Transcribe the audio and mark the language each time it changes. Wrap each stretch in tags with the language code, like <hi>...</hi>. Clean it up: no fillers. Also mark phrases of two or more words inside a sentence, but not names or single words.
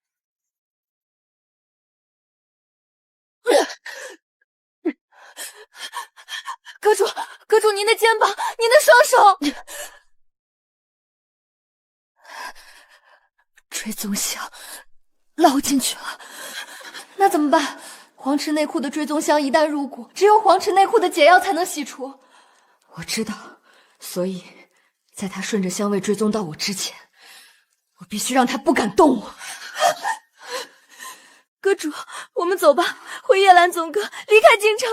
<zh>阁主，您的肩膀，您的雙手。追蹤香烙進去了，那怎麼辦？黃池內庫的追蹤香一旦入骨，只有黃池內庫的解藥才能洗除。我知道，所以在他順着香味追蹤到我之前，我必須讓他不敢動我。閣主，我們走吧，回夜蘭總閣，離開京城。</zh>